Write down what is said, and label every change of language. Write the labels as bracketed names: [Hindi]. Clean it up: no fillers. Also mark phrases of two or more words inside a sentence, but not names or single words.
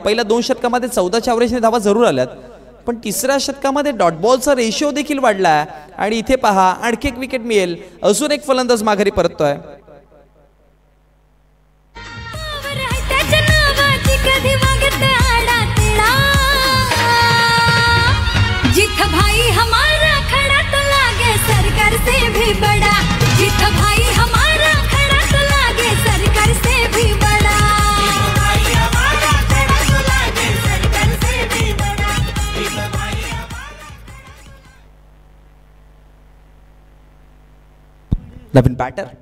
[Marathi] पहिल्या 2 षटकामध्ये 14च्या ॲव्हरेजने धावा जरूर आल्यात पण तिसऱ्या षटकामध्ये डॉट बॉलचा रेशिओ देखील वाढला आणि इथे पहा आणखी एक विकेट मिळेल. अजून एक फलंदाज माघारी परततोय. [Hindi] जिथ भाई हमारा खड़ा तो लागे सरकार से भी बड़ा, जिथ भाई हमारा खड़ा तो लागे सरकार से भी बड़ा, भाई हमारा खड़ा तो लागे सरकार से भी बड़ा, [Marathi] नवीन बॅटर